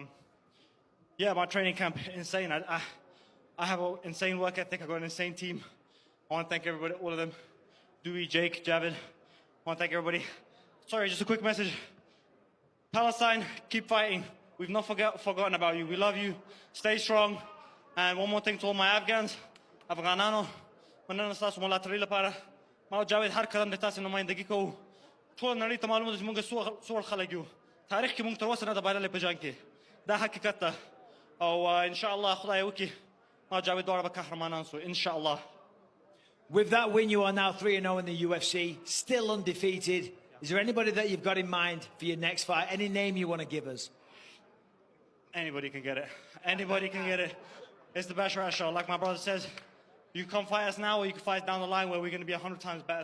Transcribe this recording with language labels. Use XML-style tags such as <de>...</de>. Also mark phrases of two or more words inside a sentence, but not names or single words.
<en>Yeah, my training camp, insane. I have an insane work ethic. I got an insane team. I want to thank everybody, all of them. Dewey, Jake, Javid. I want to thank everybody. Sorry, just a quick message. Palestine, keep fighting. We've not forgotten about you. We love you. Stay strong. And one more thing to all my Afghans.</en> <ps>افغانانو مننه تاسو ملاتړي لپاره ما او جاوید هر کلم د تاسو نمائندګي کوو ټول نړۍ ته معلومه ده چې موږ څومره خلک یو تاریخ کې موږ تر اوسه نه د بایللې په جنګ کې دا حقیقت ده او</ps> <ar>ان شاء الله</ar> <ps>خدای وکړي ما او جاوید دواړه به قهرمانان سو</ps> <ar>ان شاء الله.</ar> <en>With that win, you are now 3-0 in the UFC, still undefeated. Is there anybody that you've got in mind for your next fight? Any name you want to give us? Anybody can get it. Anybody can get it. It's the Basharat show. Like my brother says, you can come fight us now, or you can fight down the line where we're going to be 100 times better.</en>